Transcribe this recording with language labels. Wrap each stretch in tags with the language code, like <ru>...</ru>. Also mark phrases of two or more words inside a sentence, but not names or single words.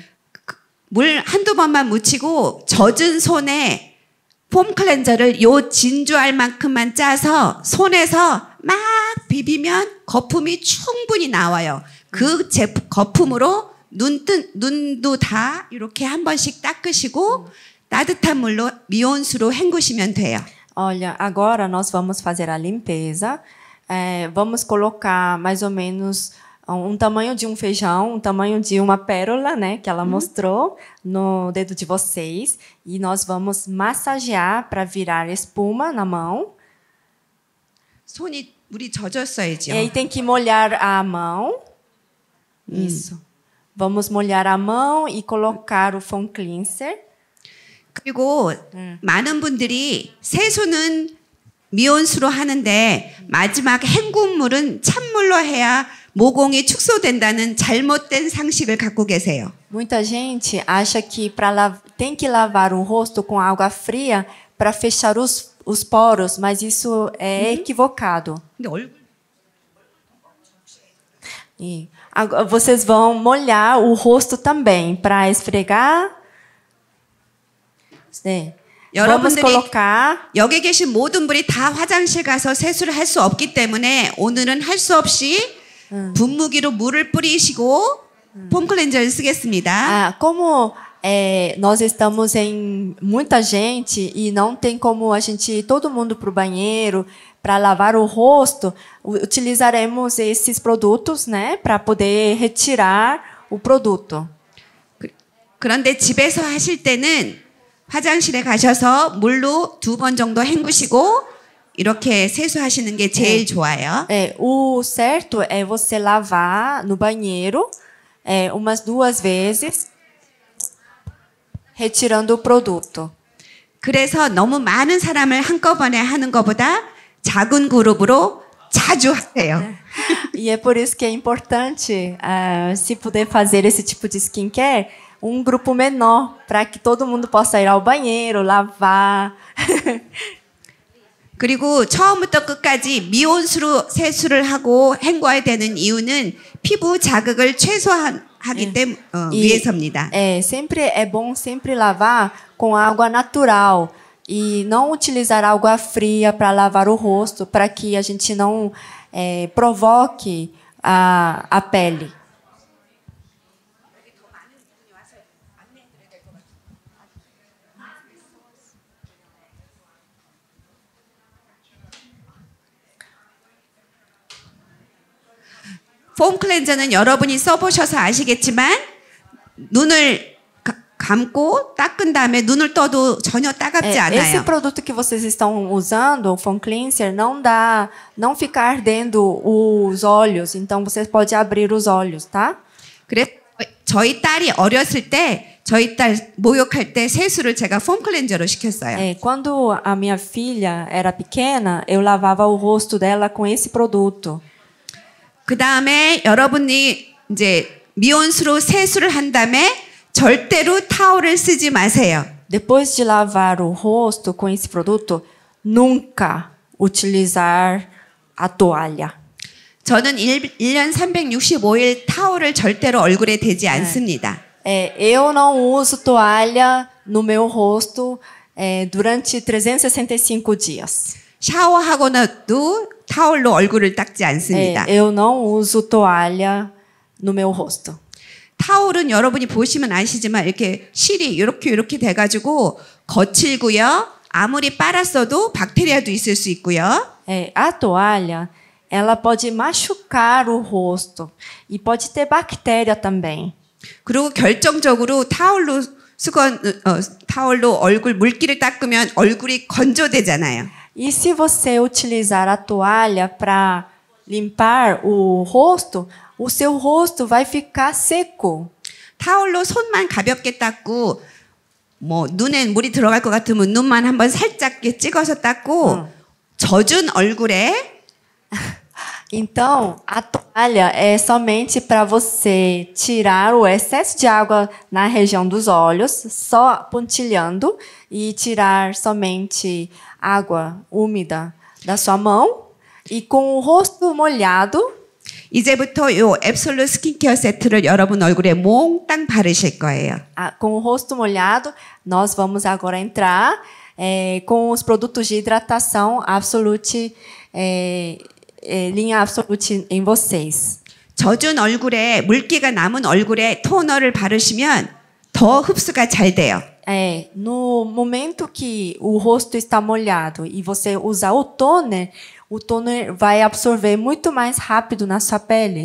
<ko>물 한두 번만 묻히고 젖은 손에 폼 클렌저를 요 진주알 만큼만 짜서 손에서 막 비비면 거품이 충분히 나와요. 그 거품으로 눈도 다 이렇게 한 번씩 닦으시고 따뜻한 물로 미온수로 헹구시면 돼요.</ko> <pt>Olha, agora nós vamos fazer a limpeza. Vamos colocar mais ou menos tamanho de um feijão, um tamanho de uma pérola, né, que ela mostrou no dedo de vocês. E nós vamos massagear para virar espuma na mão.</pt> <ko>손이 물이 젖었어야죠.</ko> <pt>E aí tem que molhar a mão. Isso. Vamos molhar a mão e colocar o</pt> <en>foam cleanser.</en> <ko>그리고 많은 분들이 세수는 미온수로 하는데 마지막 헹굼물은 찬물로 해야 모공이 축소된다는 잘못된 상식을 갖고 계세요.</ko> <pt>Muita gente acha que tem que lavar o rosto com água fria para fechar os poros, mas isso é equivocado.</pt> <ko>근데 얼굴</ko> <pt>E agora vocês vão molhar o rosto também para esfregar.</pt> <ko>네. Vamos 여러분들이</ko> <pt>colocar.</pt> <ko>여기 계신 모든 분이 다 화장실 가서 세수를 할 수 없기 때문에 오늘은 할 수 없이 분무기로 물을 뿌리시고 폼 클렌저를 쓰겠습니다.</ko> <pt>Como nós estamos em muita gente e não tem como a gente ir todo mundo para o banheiro para lavar o rosto, utilizaremos esses produtos, né, para poder retirar o produto.</pt> <ko>그런데 집에서 하실 때는 화장실에 가셔서 물로 2번 정도 헹구시고 이렇게 세수하시는 게 제일 좋아요.</ko> <pt>O certo é você lavar no banheiro umas 2 vezes, retirando o produto.</pt> <ko>그래서 너무 많은 사람을 한꺼번에 하는 것보다 작은 그룹으로 자주 하세요.</ko> <pt>E é por isso que é importante, se puder fazer esse tipo de skincare, um grupo menor, para que todo mundo possa ir ao banheiro, lavar.</pt> <ko>그리고 처음부터 끝까지 미온수로 세수를 하고 헹궈야 되는 이유는 피부 자극을 최소화하기 위해서입니다.</ko> <pt>Sempre é bom sempre lavar com água natural e não utilizar água fria para lavar o rosto, para que a gente não provoque a pele.</pt> <ko>폼 클렌저는 여러분이 써보셔서 아시겠지만 눈을 감고 닦은 다음에 눈을 떠도 전혀 따갑지 않아요.</ko> <pt>Esse produto que vocês estão usando, o</pt> <en>foam cleanser,</en> <pt>não fica ardendo os olhos. Então vocês podem abrir os olhos, tá?</pt> <ko>그래서 저희 딸이 어렸을 때 저희 딸 목욕할 때 세수를 제가 폼 클렌저로 시켰어요.</ko> <pt>Quando a minha filha era pequena, eu lavava o rosto dela com esse produto.</pt> <ko>그 다음에 여러분이 이제 미온수로 세수를 한 다음에 절대로 타올을 쓰지 마세요.</ko> <pt>Depois de lavar o rosto com esse produto, nunca utilizar a toalha.</pt> <ko>저는 1년 365일 타올을 절대로 얼굴에 대지 않습니다.</ko> <pt>Eu não uso toalha no meu rosto durante 365 dias.</pt> <ko>샤워하고 나도 타올로 얼굴을 닦지 않습니다.</ko> <pt>Eu não uso toalha no meu rosto.</pt> <ko>타올은 여러분이 보시면 아시지만 이렇게 실이 이렇게 돼가지고 거칠고요. 아무리 빨았어도 박테리아도 있을 수 있고요.</ko> <pt>A toalha, ela pode machucar o rosto e pode ter bactéria também.</pt> <ko>그리고 결정적으로 타올로 얼굴 물기를 닦으면 얼굴이 건조되잖아요.</ko> <pt>E se você utilizar a toalha para limpar o rosto, o seu rosto vai ficar seco.</pt> <ko>타올로 손만 가볍게 닦고 뭐 눈에 물이 들어갈 것 같으면 눈만 한번 살짝 찍어서 닦고 젖은 얼굴에</ko> <pt>Então, a toalha é somente para você tirar o excesso de água na região dos olhos, só pontilhando, e tirar somente água úmida da sua mão. E com o rosto molhado,</pt> <ko>이제부터 요 앱솔루 스킨케어 세트를 여러분 얼굴에 몽땅 바르실 거예요.</ko> <pt>com o rosto molhado, nós vamos agora entrar com os produtos de hidratação Absolute, linha Absolute em vocês.</pt> <ko>젖은 얼굴에 물기가 남은 얼굴에 토너를 바르시면 더 흡수가 잘 돼요.</ko> <pt>No momento que o rosto está molhado e você usar o toner vai absorver muito mais rápido na sua pele.</pt>